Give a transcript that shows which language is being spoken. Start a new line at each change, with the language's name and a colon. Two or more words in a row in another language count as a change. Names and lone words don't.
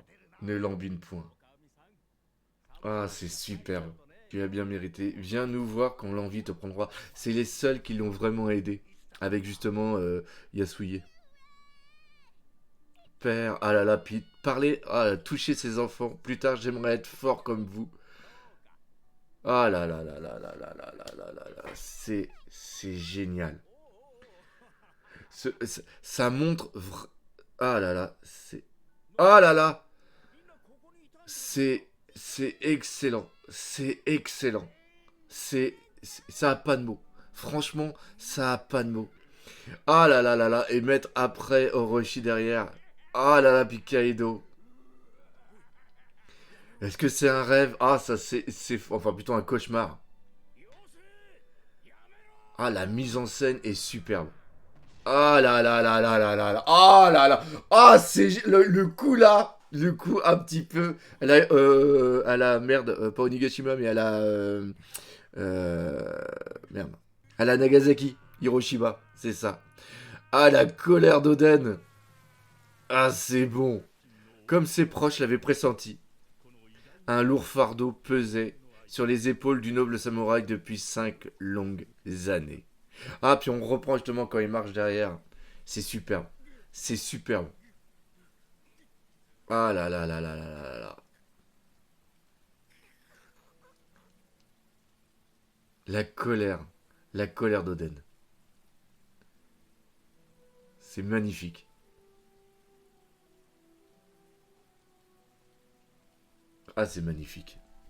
French: Ne lambine point. Ah, c'est superbe. Tu as bien mérité. Viens nous voir quand l'envie te prendra. C'est les seuls qui l'ont vraiment aidé. Avec justement Yasuye. Père, ah là là, puis parler, ah, toucher ses enfants. Plus tard, j'aimerais être fort comme vous. Ah là là là là là là là là là là là. C'est génial. Ça montre... Ah là là, c'est... Ah là là. C'est excellent. C'est excellent. Ça a pas de mots. Franchement, ça a pas de mots. Ah là là là là. Et mettre après Orochi derrière. Ah là là, Pikaido. Est-ce que c'est un rêve? Ah, ça c'est... Enfin, plutôt un cauchemar. Ah, la mise en scène est superbe. Ah là là là là là là là. Ah là là. Ah, c'est le coup là. Le coup un petit peu à la merde, pas Onigashima, mais à la euh, merde, à la Nagasaki, Hiroshima, c'est ça. Ah, la colère d'Oden. Ah, c'est bon. Comme ses proches l'avaient pressenti, un lourd fardeau pesait sur les épaules du noble samouraï depuis 5 longues années. Ah, puis on reprend justement quand il marche derrière. C'est superbe. C'est superbe. Ah là là là là là là là. La colère. La colère d'Oden. C'est magnifique. Ah, c'est magnifique.